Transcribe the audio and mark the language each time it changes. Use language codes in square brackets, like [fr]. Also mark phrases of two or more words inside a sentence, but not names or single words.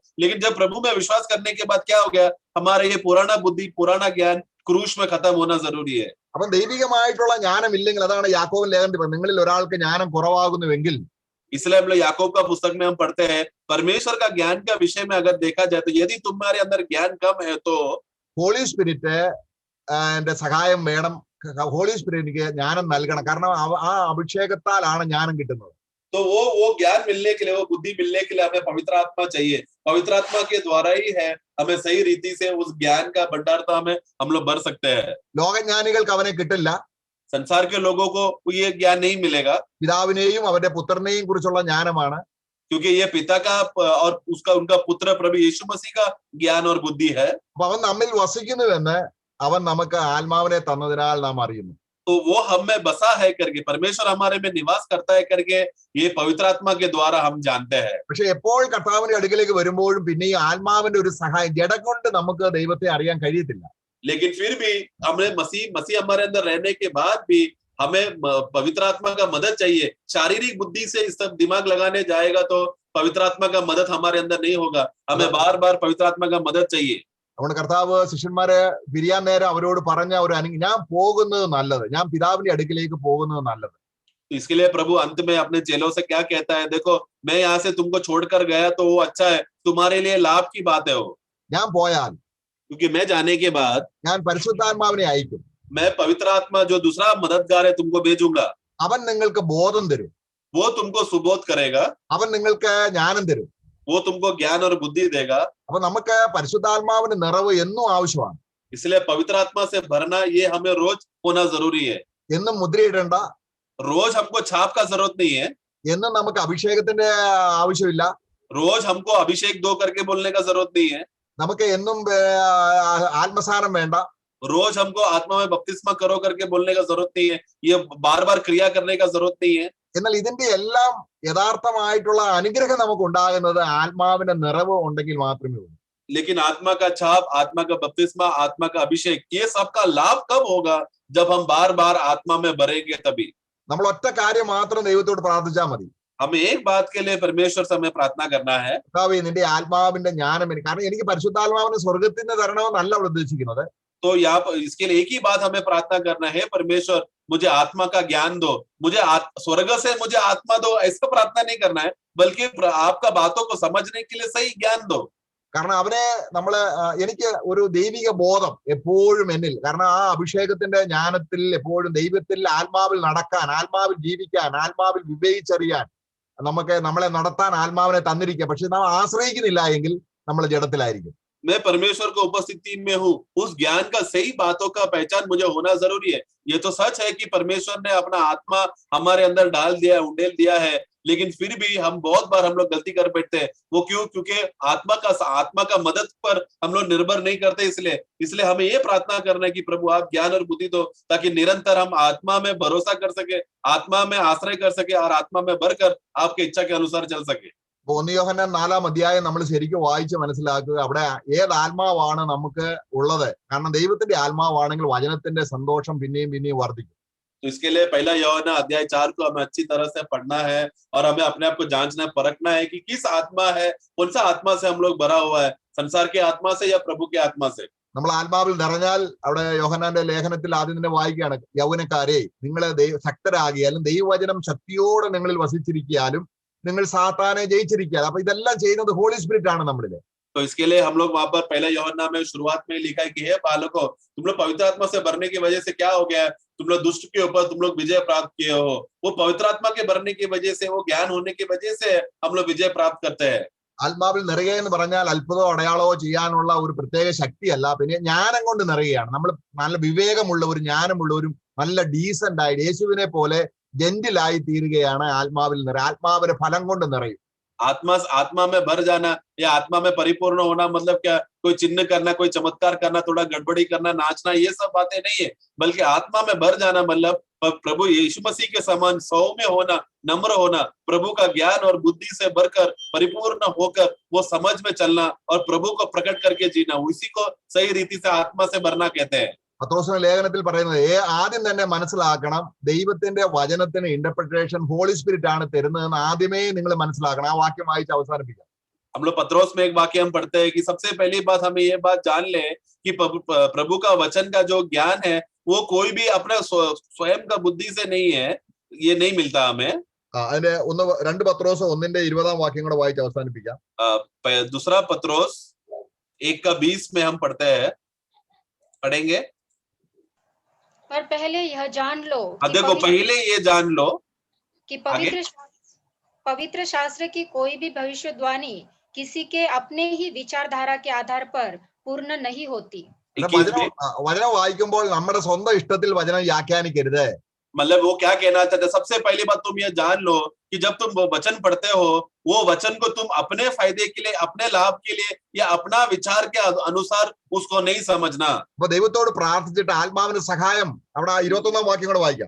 [hi] लेकिन जब प्रभु में विश्वास करने के बाद क्या हो गया? हमारा ये पुराना बुद्धि, पुराना ज्ञान क्रूश में खत्म होना जरूरी है। [ml] അപ്പൊ ദൈവികമായിട്ടുള്ള ജ്ഞാനം ഇല്ലെങ്കിൽ, അതാണ് യാക്കോബിന്റെ ലേഖനത്തിൽ, നിങ്ങളിൽ ഒരാൾക്ക് ജ്ഞാനം കുറവാകുന്നുവെങ്കിൽ, [hi] इसलिए हम लोग याकूब का पुस्तक में हम पढ़ते हैं, परमेश्वर का ज्ञान का विषय में अगर देखा जाए तो यदि तुम्हारे अंदर ज्ञान कम है तो [en] Holy Spirit [ml] സഹായം വേണം. [en] Holy Spiritinu [ml] ജ്ഞാനം നൽകണം. കാരണം ആ അഭിഷേകത്താലാണ് ജ്ഞാനം കിട്ടുന്നത്. [hi] तो वो ज्ञान मिलने के लिए, वो बुद्धि मिलने के लिए हमें पवित्र आत्मा चाहिए। पवित्र आत्मा के द्वारा ही है हमें सही रीति से उस ज्ञान का भंडारता में हम लोग भर सकते हैं। [ml] ലോകജ്ഞാനികൾക്ക് അവനെ കിട്ടില്ല. [hi] संसार के लोगों को ये ज्ञान नहीं मिलेगा, [ml] പിതാവിനെയും അവന്റെ പുത്രനെയും കുറിച്ചുള്ള ജ്ഞാനമാണ്. [hi] क्योंकि ये पिता का और उनका पुत्र प्रभु यीशु मसीह का ज्ञान और बुद्धि है। [ml] അപ്പൊ അവൻ നമ്മിൽ വസിക്കുന്നുവെന്ന് അവൻ നമുക്ക് ആത്മാവിനെ തന്നതിനാൽ നാം അറിയുന്നു. [hi] तो वो हम में बसा है करके, परमेश्वर हमारे में निवास करता है करके, ये पवित्र आत्मा के द्वारा हम जानते हैं। [ml] പക്ഷെ എപ്പോൾ കർത്താവിന്റെ അടുക്കലേക്ക് വരുമ്പോഴും പിന്നെ ഈ ആത്മാവിന്റെ ഒരു സഹായം, ജഡം കൊണ്ട് നമുക്ക് ദൈവത്തെ അറിയാൻ കഴിയത്തില്ല. [hi] लेकिन फिर भी हमें मसीह हमारे अंदर रहने के बाद भी हमें पवित्र आत्मा का मदद चाहिए। शारीरिक बुद्धि से इस सब दिमाग लगाने जाएगा तो पवित्र आत्मा का मदद हमारे अंदर नहीं होगा। हमें बार बार पवित्र आत्मा का मदद चाहिए। [ml] അതുകൊണ്ട് കർത്താവ് ശിഷ്യന്മാരെ പിരിയാൻ നേരം അവരോട് പറഞ്ഞ ഒരു ഞാൻ പോകുന്നത് നല്ലത്, ഞാൻ പിതാവിന്റെ അടുക്കിലേക്ക് പോകുന്നത് നല്ലത്. [hi] इसके लिए प्रभु अंत में अपने चेलों से क्या कहता है? देखो, मैं यहाँ से तुमको छोड़कर गया तो वो अच्छा है, तुम्हारे लिए लाभ की बात है वो। [ml] ഞാൻ പോയാൽ, [hi] क्योंकि मैं जाने के बाद [ml] ഞാൻ പരിശുദ്ധാത്മാവിനെ അയക്കും. [hi] मैं पवित्र आत्मा जो दूसरा मददगार है तुमको भेजूंगा। [ml] അവൻ നിങ്ങൾക്ക് ബോധം തരും. [hi] वो तुमको सुबोध करेगा। [ml] അവൻ നിങ്ങൾക്ക് ജ്ഞാനം തരും. [hi] वो तुमको ज्ञान और बुद्धि देगा। [ml] അപ്പൊ നമുക്ക് പരിശുദ്ധാത്മാവിന്റെ നിറവ് എന്നും ആവശ്യമാണ്. [hi] इसलिए पवित्र आत्मा से भरना ये हमें रोज होना जरूरी है। [ml] എന്നും മുദ്രയിടേണ്ട, [hi] रोज हमको छाप का जरूरत नहीं है, [ml] എന്നും നമുക്ക് അഭിഷേകത്തിന്റെ ആവശ്യമില്ല. [hi] रोज हमको अभिषेक दो करके बोलने का जरूरत नहीं है, [ml] നമുക്ക് എന്നും ആത്മസാരം വേണ്ട. [hi] रोज हमको आत्मा में बपतिस्मा करो करके बोलने का जरूरत नहीं है, ये बार बार क्रिया करने का जरूरत नहीं है. [ml] എന്നാൽ ഇതിന്റെ എല്ലാം യഥാർത്ഥമായിട്ടുള്ള അനുഗ്രഹം നമുക്ക് ഉണ്ടാകുന്നത് ആത്മാവിന്റെ നിറവ് ഉണ്ടെങ്കിൽ മാത്രമേ ഉള്ളൂ. [hi] लेकिन आत्मा का छाप, आत्मा का बपतिस्मा, आत्मा का अभिषेक, ये सबका लाभ कब होगा? जब हम बार बार आत्मा में भरेंगे तभी. [ml] നമ്മൾ ഒറ്റ കാര്യം മാത്രം ദൈവത്തോട് പ്രാർത്ഥിച്ചാൽ മതി. [hi] हमें एक बात के लिए परमेश्वर से हमें प्रार्थना करना है, [ml] കർത്താവേ, നിന്റെ ആത്മാവിന്റെ ജ്ഞാനം എനിക്ക്, കാരണം എനിക്ക് പരിശുദ്ധാത്മാവിനെ സ്വർഗത്തിൽ നിന്ന് തരണമെന്നല്ല അവിടെ ഉദ്ദേശിക്കുന്നത്. [hi] तो यहाँ पर इसके लिए एक ही बात हमें प्रार्थना करना है, परमेश्वर मुझे आत्मा का ज्ञान दो, मुझे स्वर्ग से मुझे आत्मा दो, ऐसा प्रार्थना नहीं करना है, बल्कि आपका बातों को समझने के लिए सही ज्ञान दो. [ml] കാരണം അവനെ നമ്മള് എനിക്ക് ഒരു ദൈവിക ബോധം എപ്പോഴും എന്നിൽ, കാരണം ആ അഭിഷേകത്തിന്റെ ജ്ഞാനത്തിൽ എപ്പോഴും ദൈവത്തിൽ ആത്മാവിൽ നടക്കാൻ, ആത്മാവിൽ ജീവിക്കാൻ, ആത്മാവിൽ വിവേചിച്ചറിയാൻ, നമുക്ക് നമ്മളെ നടത്താൻ ആത്മാവിനെ തന്നിരിക്കുക. പക്ഷെ നാം ആശ്രയിക്കുന്നില്ല എങ്കിൽ നമ്മൾ ജഡത്തിലായിരിക്കും. [hi] मैं परमेश्वर को उपस्थिति में हूँ, उस ज्ञान का सही बातों का पहचान मुझे होना जरूरी है. ये तो सच है कि परमेश्वर ने अपना आत्मा हमारे अंदर डाल दिया, उंडेल दिया है, लेकिन फिर भी हम बहुत बार हम लोग गलती कर बैठते हैं. वो क्यों? क्योंकि आत्मा का मदद पर हम लोग निर्भर नहीं करते. इसलिए हमें ये प्रार्थना करना है कि प्रभु आप ज्ञान और बुद्धि दो, ताकि निरंतर हम आत्मा में भरोसा कर सके, आत्मा में आश्रय कर सके और आत्मा में भरकर आपके इच्छा के अनुसार चल सके. [ml] 1 യോഹന്നാൻ 4-ാം അധ്യായം നമ്മൾ ശരിക്കും വായിച്ച് മനസ്സിലാക്കുക. അവിടെ ഏത് ആത്മാവാണ് നമുക്ക് ഉള്ളത്? കാരണം ദൈവത്തിന്റെ ആത്മാവാണെങ്കിൽ വചനത്തിന്റെ സന്തോഷം പിന്നെയും പിന്നെയും വർദ്ധിക്കും. [hi] तो इसके लिए 1 यूहन्ना अध्याय 4 को हमें अच्छी तरह से पढ़ना है और हमें अपने आप को जांचना, परखना है कि किस आत्मा है, कौन सा आत्मा से हम लोग भरा हुआ है, संसार के आत्मा से या प्रभु के आत्मा से. [ml] നമ്മൾ ആത്മാവിൽ നിറഞ്ഞാൽ, അവിടെ യോഹന്നാന്റെ ലേഖനത്തിൽ ആദ്യം തന്നെ വായിക്കുകയാണ്, യൗവനക്കാരെ നിങ്ങൾ ശക്തരാകിയാലും ദൈവവചനം ശക്തിയോടെ നിങ്ങളിൽ വസിച്ചിരിക്കാലും നിങ്ങൾ സാത്താനെ ജയിച്ചിരിക്കുക. അപ്പൊ ഇതെല്ലാം ചെയ്യുന്നത് [en] Holy Spirit [ml] ആണ് നമ്മളില്. [hi] तो इसके लिए हम लोग वहां पर 1 यूहन्ना में शुरुआत में लिखा है कि हे बालकों, तुम लोग पवित्र आत्मा से भरने की वजह से क्या हो गया है? तुम लोग दुष्ट के ऊपर तुम लोग विजय प्राप्त किए हो. वो पवित्र आत्मा के भरने की वजह से, वो ज्ञान होने की वजह से हम लोग विजय प्राप्त करते हैं. [ml] ആത്മാവിൽ നിറയുക എന്ന് പറഞ്ഞാൽ അത്ഭുതമോ അടയാളമോ ചെയ്യാനുള്ള ഒരു പ്രത്യേക ശക്തിയല്ല, പിന്നെ ജ്ഞാനം കൊണ്ട് നിറയുകയാണ്. നമ്മൾ നല്ല വിവേകമുള്ളവരും ജ്ഞാനമുള്ളവരും നല്ല ഡീസന്റ് ആയി യേശുവിനെ പോലെ ജെന്റിലായി തീരുകയാണ് ആത്മാവിൽ ആത്മാവിന്റെ ഫലം കൊണ്ട് നിറയും. [hi] आत्मा में भर जाना या आत्मा में परिपूर्ण होना मतलब क्या? कोई चिन्ह करना, कोई चमत्कार करना, थोड़ा गड़बड़ी करना, नाचना, ये सब बातें नहीं है, बल्कि आत्मा में भर जाना मतलब प्रभु यीशु मसीह के समान सौम्य होना, नम्र होना, प्रभु का ज्ञान और बुद्धि से भरकर परिपूर्ण होकर वो समझ में चलना और प्रभु को प्रकट करके जीना, उसी को सही रीति से आत्मा से भरना कहते हैं. [ml] പത്രോസിന്റെ ലേഖനത്തിൽ പറയുന്നത് ആദ്യം തന്നെ മനസ്സിലാക്കണം, ദൈവത്തിന്റെ വചനത്തിന് [en] interpretation Holy Spirit [ml] ആണ് തരുന്നതെന്ന് ആദ്യമേ നിങ്ങൾ മനസ്സിലാക്കണം. ആ വാക്യം വായിച്ച് അവസാനിപ്പിക്കാം. [hi] हम लोग पत्रोस में एक वाक्य हम पढ़ते हैं कि सबसे पहली बात हमें ये बात जान ले कि प्रभु का वचन का जो ज्ञान है वो कोई भी अपने स्वयं का बुद्धि से नहीं है, ये नहीं मिलता हमें. [ml] അതിന്റെ 2 പത്രോസ് 1:20 വാക്യം കൂടെ വായിച്ച് അവസാനിപ്പിക്കാം. [hi] दूसरा पत्रोस 1:20 में हम पढ़ेंगे. पर पहले यह जान लो देखो, पहले ये जान लो कि पवित्र शास्त्र की कोई भी भविष्यवाणी किसी के अपने ही विचारधारा के आधार पर पूर्ण नहीं होती. [ml] വചനം വായിക്കുമ്പോൾ നമ്മുടെ സ്വന്തം ഇഷ്ടത്തിൽ വചനം വ്യാഖ്യാനിക്കരുത്. [hi] मतलब वो क्या कहना चाहते? सबसे पहली बात तुम ये जान लो कि जब तुम वो वचन पढ़ते हो, वो वचन को तुम अपने फायदे के लिए, अपने लाभ के लिए या अपना विचार के अनुसार उसको नहीं समझना. [ml] അപ്പൊ ദൈവത്തോട് പ്രാർത്ഥിച്ചിട്ട് ആത്മാവിന്റെ സഹായം, അവിടെ 21 വാക്യം കൂടെ വായിക്കാം.